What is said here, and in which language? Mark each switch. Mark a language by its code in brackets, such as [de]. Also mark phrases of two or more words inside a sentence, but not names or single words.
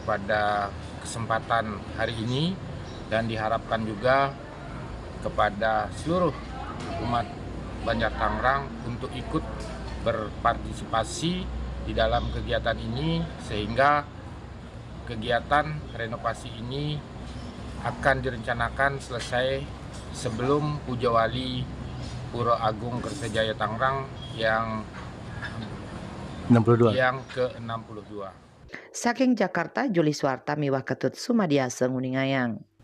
[id] pada kesempatan hari ini, dan diharapkan juga kepada seluruh umat Banjar Tangerang untuk ikut berpartisipasi di dalam kegiatan ini, sehingga kegiatan renovasi ini akan direncanakan selesai sebelum Pujawali Pura Agung Kertajaya Tangerang yang ke-62. [ban] Saking Jakarta, Juli Swarta miwah Ketut Sumadiasa Nguningayang.